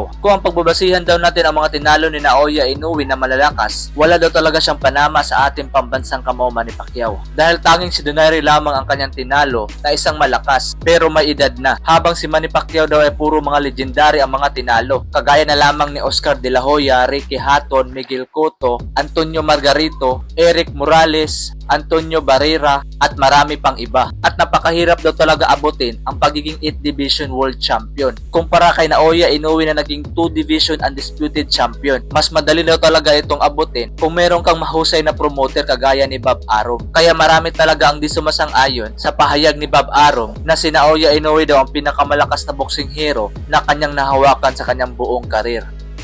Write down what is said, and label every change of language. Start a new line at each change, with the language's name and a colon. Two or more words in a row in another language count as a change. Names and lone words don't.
Filipino: Kung ang pagbabasihan daw natin ang mga tinalo ni Naoya Inoue na malalakas, wala daw talaga siyang panama sa ating pambansang kamao Manny Pacquiao. Dahil tanging si Donaire lamang ang kanyang tinalo na isang malakas pero may edad na, habang si Manny Pacquiao daw ay puro mga legendary ang mga tinalo. Kagaya na lamang ni Oscar De La Hoya, Ricky Hatton, Miguel Cotto, Antonio Margarito, Eric Morales, Antonio Barrera at marami pang iba. At napakahirap daw talaga abutin ang pagiging 8
English: Division World Champion.
Filipino: Kumpara kay Naoya Inoue na naging 2
English: Division Undisputed Champion,
Filipino: mas madali daw talaga itong abutin kung meron kang mahusay na promoter kagaya ni Bob Arum. Kaya marami talaga ang di sumasang-ayon sa pahayag ni Bob Arum na si Naoya Inoue daw ang pinakamalakas na
English: boxing hero
Filipino: na kanyang nahawakan sa kanyang buong karir.